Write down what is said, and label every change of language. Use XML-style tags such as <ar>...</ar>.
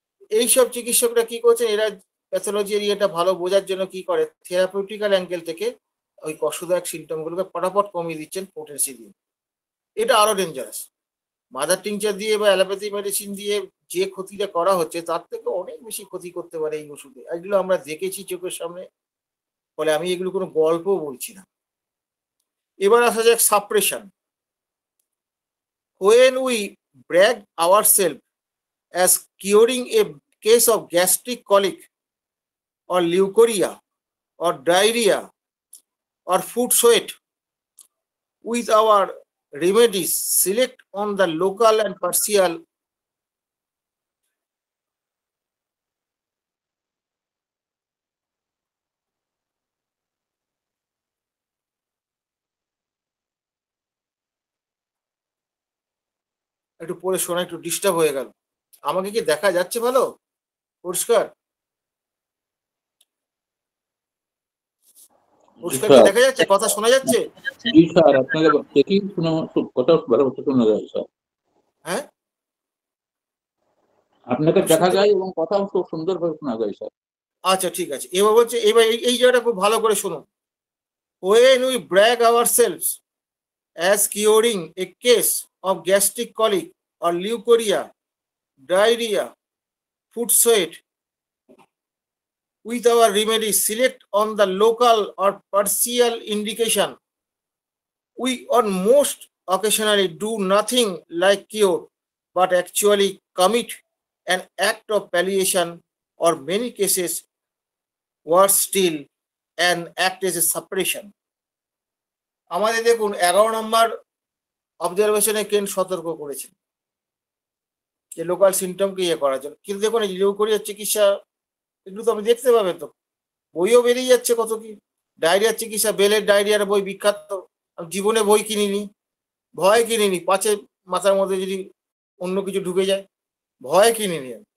<bn>এইসব চিকিৎসকরা কি করছে, এরা প্যাথোলজি এরিয়াটা ভালো বোঝার জন্য কি করে, থেরাপিউটিক্যাল অ্যাঙ্গেল থেকে ওই কষ্টদায়ক সিমটমগুলোকে ফটাফট কমিয়ে দিচ্ছেন পোটেন্সি দিয়ে। এটা আরো ডেঞ্জারাস। মাদার টিংচার দিয়ে বা অ্যালোপ্যাথি মেডিসিন দিয়ে যে ক্ষতিটা করা হচ্ছে, তার থেকে অনেক বেশি ক্ষতি করতে পারে এই ওষুধে। এগুলো আমরা দেখেছি চোখের সামনে, ফলে আমি এগুলো কোনো গল্প বলছি না। এবার আসা যাক suppression.</bn> <en>When we brag ourselves as curing a case of gastric colic or leukorrhea or diarrhea or food sweat with our remedies, select on the local and partial</en> <bn>একটু পরে শোনা একটু ডিস্টার্ব হয়ে গেল। আমাকে কি দেখা যাচ্ছে ভালো পরিষ্কার? পরিষ্কার কি দেখা যাচ্ছে, কথা শোনা যাচ্ছে? জি স্যার, আপনাকে দেখি কথা ভালো শোনা যায় স্যার। হ্যাঁ, আপনাকে দেখা যায় এবং কথাও খুব সুন্দরভাবে শোনা যায় স্যার। আচ্ছা ঠিক আছে। এবার বলছে, এবার এই জায়গাটা খুব ভালো করে শুনুন।</bn> <en>When we brag ourselves as curing a case of gastric colic or leukorrhea, diarrhea, foot sweat, with our remedies select on the local or partial indication, we on most occasionally do nothing like cure, but actually commit an act of palliation, or many cases worse still, an act as a suppression.</en> <bn>আমাদের দেখুন 11 নম্বর অবজারভেশনে কেন সতর্ক করেছেন যে local সিমটমকে ইয়ে করার জন্য, কিন্তু দেখুন এই লিউকোরিয়ার চিকিৎসা এগুলো তো আপনি দেখতে পাবেন, তো বইও বেরিয়ে যাচ্ছে কত কি। ডায়রিয়ার চিকিৎসা, বেলের ডায়রিয়ার বই বিখ্যাত, আমি জীবনে বই কিনিনি, ভয় কিনিনি, পাছে মাথার মধ্যে যদি অন্য কিছু ঢুকে যায়, ভয় কিনিনি।</bn>